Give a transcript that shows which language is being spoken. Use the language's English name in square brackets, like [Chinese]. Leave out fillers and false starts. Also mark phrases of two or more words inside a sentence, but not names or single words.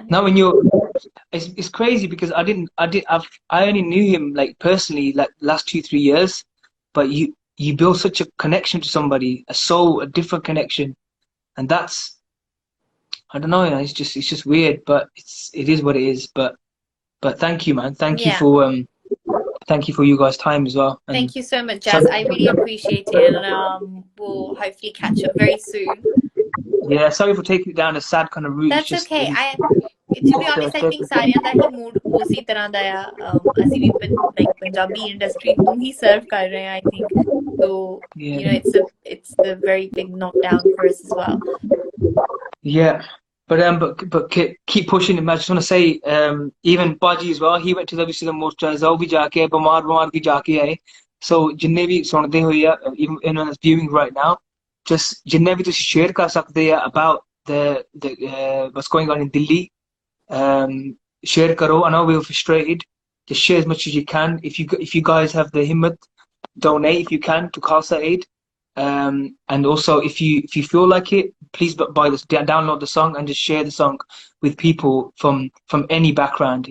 [English] Now when it's crazy because I only knew him like personally like last 2-3 years, but you build such a connection to somebody, a different connection, and that's, I don't know, you know, it's just weird, but it is what it is. But thank you, man. Thank you for you guys' time as well. And thank you so much, Jaz. I really appreciate it, and we'll hopefully catch up very soon. Yeah, sorry for taking it down a sad kind of route. That's just, okay. To be honest, I think [Punjabi] ਸਾਰਿਆਂ ਦਾ ਹੀ mood ਉਸੇ ਤਰ੍ਹਾਂ ਦਾ ਆ. ਅਸੀਂ ਵੀ like Punjabi industry ਨੂੰ ਹੀ [English] serve ਕਰ [Punjabi] ਰਹੇ ਹਾਂ, [English] I think. So, you know, it's a very big knockdown for us as well. Yeah, but keep pushing him. I just want to say, even Paji as well, he went to obviously the Morcha, [Punjabi] ਉਹ ਵੀ ਜਾ ਕੇ ਬਿਮਾਰ ਵੀ ਜਾ ਕੇ ਆਏ. So ਜਿੰਨੇ ਵੀ ਸੁਣਦੇ ਹੋਏ ਆ, [English] even anyone that's viewing right now, just [Punjabi] ਜਿੰਨੇ ਵੀ ਤੁਸੀਂ share ਕਰ ਸਕਦੇ ਆ [English] about the what's going on in Delhi. Share karo. I know we're frustrated. Just share as much as you can. If you guys have the himmat, donate if you can to Khalsa Aid. And also if you feel like it, please download the song and just share the song with people from any background.